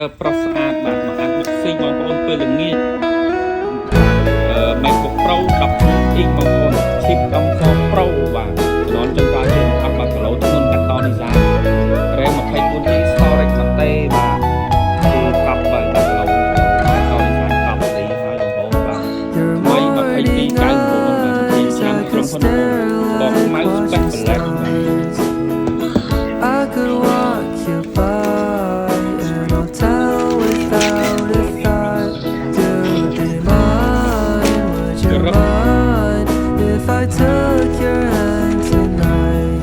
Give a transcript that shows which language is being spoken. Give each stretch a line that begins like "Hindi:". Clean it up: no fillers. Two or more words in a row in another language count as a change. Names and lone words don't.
Khmer: ប្រុសស្អាតបាទមកអានបុកស៊ីងបងប្អូនពេលល្ងាចMacBook Pro 16 inch បងប្អូន chip M4 Pro បាទជំនាន់ចុងក្រោយជា18គីឡូធ្ងន់កាត់តឌីហ្សាយ RAM 24GB storage មកទេបាទគឺកប់បើ10គីឡូកាត់តឌីហ្សាយកប់ទីហើយបងប្អូនបាទថ្មី22 99បាទទីឆ្នាំក្រុមហ៊ុនបងខ្មៅ Spec Black
English: I could walk you by an hotel without a thought. Do you mind? Would you mind if I took your hand tonight?